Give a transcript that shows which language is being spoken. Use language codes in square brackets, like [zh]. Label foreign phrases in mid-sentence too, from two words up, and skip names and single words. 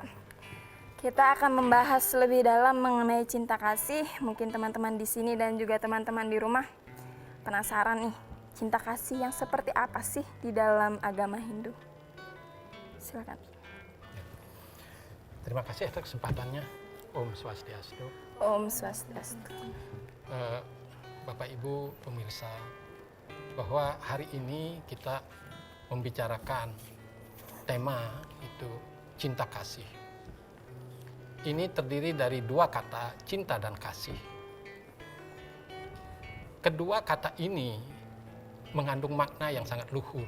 [id] Kita akan membahas lebih dalam mengenai cinta kasih. Mungkin teman-teman di sini dan juga teman-teman di rumah penasaran nih, cinta kasih yang seperti apa sih di dalam agama Hindu? Silakan. Terima kasih atas kesempatannya. Om Swastiastu. Om Swastiastu. Bapak Ibu pemirsa, bahwa hari ini kita membicarakan tema itu cinta kasih. Ini terdiri dari dua kata, cinta dan kasih. Kedua kata ini mengandung makna yang sangat luhur.